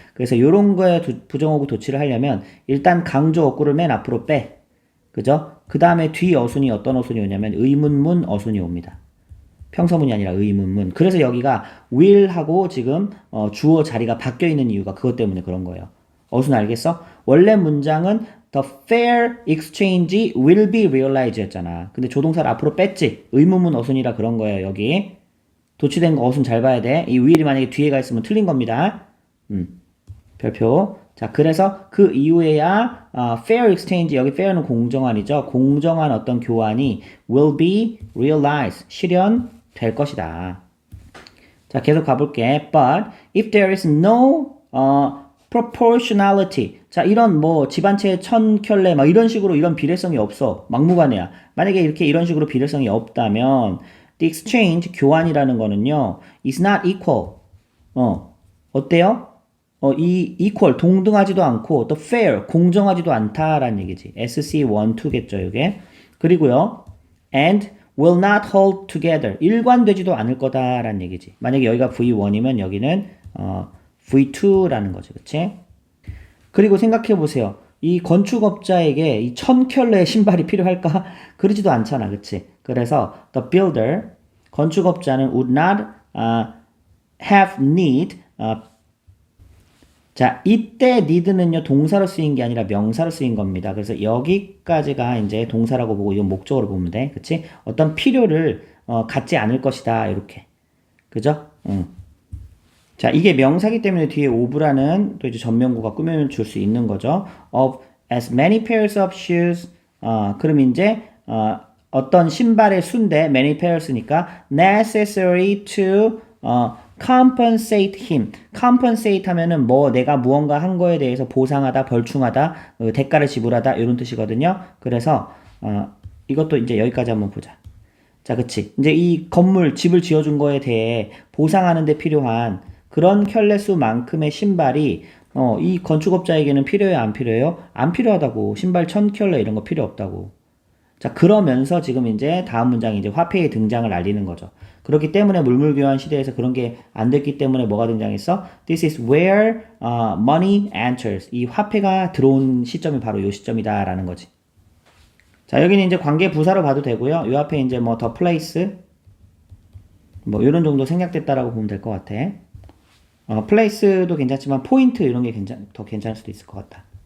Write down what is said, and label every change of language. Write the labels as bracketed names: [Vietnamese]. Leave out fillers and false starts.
[Korean] 그래서 이런 거에 부정어구 도치를 하려면 일단 강조 어구를 맨 앞으로 빼. 그죠? 그 다음에 뒤 어순이 어떤 어순이 오냐면 의문문 어순이 옵니다. 평서문이 아니라 의문문. 그래서 여기가 will하고 지금 주어 자리가 바뀌어 있는 이유가 그것 때문에 그런 거예요. 어순 알겠어? 원래 문장은 [English] the fair exchange will be realized [Korean] 였잖아. 근데 조동사를 앞으로 뺐지. 의문문 어순이라 그런 거예요. 여기 도치된 거 어순 잘 봐야 돼. 이 will이 만약에 뒤에 가 있으면 틀린 겁니다. 별표. 자, 그래서 그 이후에야 [English] fair exchange, [Korean] 여기 fair는 공정한이죠. 공정한 어떤 교환이 [English] will be realized, [Korean] 실현될 것이다. 자, 계속 가볼게. [English] But if there is no proportionality. [Korean] 자, 이런 뭐 집안채 천켤레 막 이런 식으로 이런 비례성이 없어. 막무가내야. 만약에 이렇게 이런 식으로 비례성이 없다면 [English] the exchange [Korean] 교환이라는 거는요. [English] is not equal. [Korean] 어때요? 이 equal 동등하지도 않고 또 fair 공정하지도 않다라는 얘기지. SC1, 2겠죠, 이게. 그리고요. [English] and will not hold together. [Korean] 일관되지도 않을 거다라는 얘기지. 만약에 여기가 V1이면 여기는 V2라는 거지. 그치? 그리고 생각해 보세요. 이 건축업자에게 이 1000켤레의 신발이 필요할까? 그러지도 않잖아. 그치? 그래서 [English] the builder [Korean] 건축업자는 [English] would not have need [Korean] 자, 이때 need는요, 동사로 쓰인 게 아니라 명사로 쓰인 겁니다. 그래서 여기까지가 이제 동사라고 보고 이건 목적으로 보면 돼. 그치? 어떤 필요를, 갖지 않을 것이다. 이렇게. 그죠? 자, 이게 명사기 때문에 뒤에 of라는 또 이제 전명구가 꾸며줄 수 있는 거죠. [English] of as many pairs of shoes. [Korean] 그럼 이제, 어떤 신발의 수인데, many pairs니까 [English] necessary to, compensate him. [Korean] compensate 하면은 뭐 내가 무언가 한 거에 대해서 보상하다, 벌충하다, 대가를 지불하다 이런 뜻이거든요. 그래서 이것도 이제 여기까지 한번 보자. 자, 그치. 이제 이 건물, 집을 지어준 거에 대해 보상하는 데 필요한 그런 켤레수만큼의 신발이 이 건축업자에게는 필요해요, 안 필요해요? 안 필요하다고. 신발 1000켤레 이런 거 필요 없다고. 자, 그러면서 지금 이제 다음 문장이 이제 화폐의 등장을 알리는 거죠. 그렇기 때문에 물물교환 시대에서 그런 게 안 됐기 때문에 뭐가 등장했어? [English] This is where money enters. [Korean] 이 화폐가 들어온 시점이 바로 이 시점이다라는 거지. 자, 여기는 이제 관계 부사로 봐도 되고요. 이 앞에 이제 뭐 the place 뭐 이런 정도 생략됐다라고 보면 될 것 같아. place도 괜찮지만 포인트 이런 게 더 괜찮을 수도 있을 것 같다.